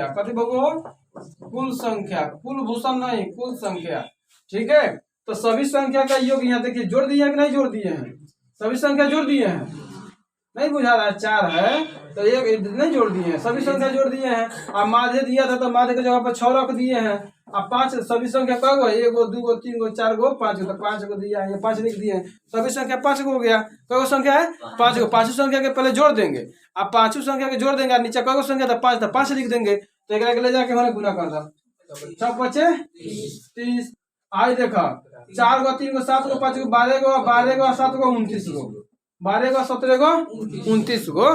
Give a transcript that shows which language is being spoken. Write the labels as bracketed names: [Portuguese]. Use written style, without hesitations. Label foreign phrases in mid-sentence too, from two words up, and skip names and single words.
[Hindi] कथी बगो कुल संख्या, कुल भूषण नहीं कुल संख्या। ठीक है, तो सभी संख्या का योग यहाँ देखिए जोड़ दिए हैं कि नहीं जोड़ दिए हैं? सभी संख्या जोड़ दिए हैं, नहीं बुझा रहा है? 4 है तो एक नहीं जोड़ दिए हैं, सभी संख्या जोड़ दिए हैं। अब माध्य दिया था तो माध्य की जगह पर 6 रख दिए हैं। अब 5 सभी संख्या क गो 1 गो 2 गो 3 गो 4 गो 5 गो, तो 5 गो दिया है, 5 लिख दिए हैं। सभी संख्या 5 गो हो गया। क संख्या है 5 गो। 5 संख्या के पहले जोड़ देंगे, अब 5 संख्या के जोड़ देंगे, नीचे क संख्या था 5 तो 5 लिख देंगे। तो एक ले जाके हमने गुना कर दो, 6 5 30। आई देखा 4 गो 3 गो 7 गो 5 गो 12 गो 12 गो 7 गो 29 गो, 12 गो 17 गो 29 गो।